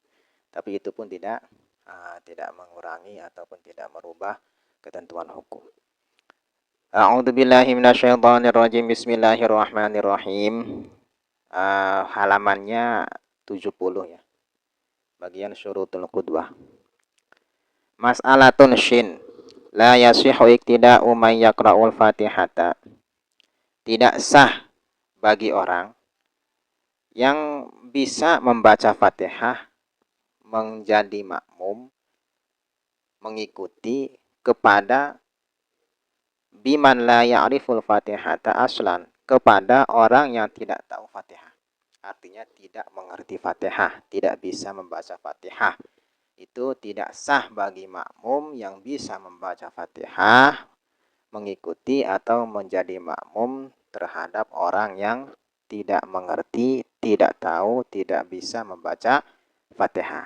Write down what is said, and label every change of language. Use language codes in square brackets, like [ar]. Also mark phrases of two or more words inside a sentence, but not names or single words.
[id] Tapi itu pun tidak mengurangi ataupun tidak merubah ketentuan hukum. [ar] أعوذ بالله من الشيطان الرجيم. بسم الله الرحمن الرحيم. [id] Halamannya 70 ya. Bagian [ar] شروط القدوة. مسألة شين. لا يصح اقتداء من يقرأ الفاتحة. [id] Tidak sah bagi orang yang bisa membaca Fatihah menjadi makmum mengikuti kepada [ar] بمن لا يعرف الفاتحة أصلا, [id] kepada orang yang tidak tahu Fatihah. Artinya tidak mengerti Fatihah, tidak bisa membaca Fatihah. Itu tidak sah bagi makmum yang bisa membaca Fatihah mengikuti atau menjadi makmum terhadap orang yang tidak mengerti, tidak tahu, tidak bisa membaca Fatihah.